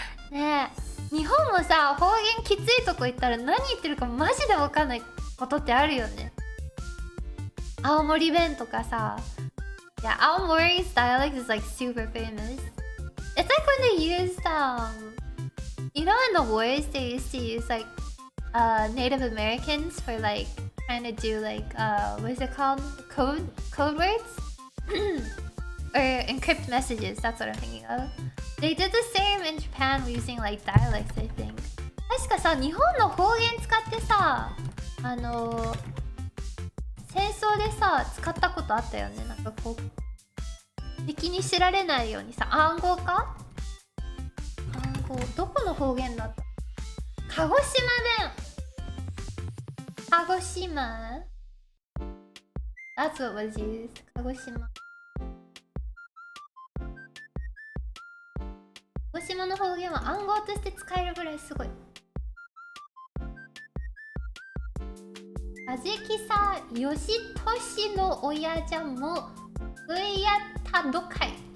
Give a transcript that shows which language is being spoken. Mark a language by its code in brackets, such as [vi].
[ja] ねえ、日本もさ、方言きついとこ行ったら何言ってるかマジで分かんないことってあるよね。青森弁とかさ。 [en] Yeah, Aomori's dialect is like super famous. It's like when they used you know in the wars they used to use like Native Americans for like trying to do like what is it called? Code words? Or encrypt messages, that's what I'm thinking of. They did the same in Japan using like dialects, I think. [ja] 確かさ、日本の方言使ってさ、戦争でさ、使ったことあったよね。なんかこう、敵に知られないようにさ、暗号か？暗号、どこの方言だった？鹿児島弁。 [en] 鹿児島 That's what was used. [ja] 鹿児島。鹿児島の方言は暗号として使えるぐらいすごい。カジキさん、ヨシトシの親じゃもうやったどかい。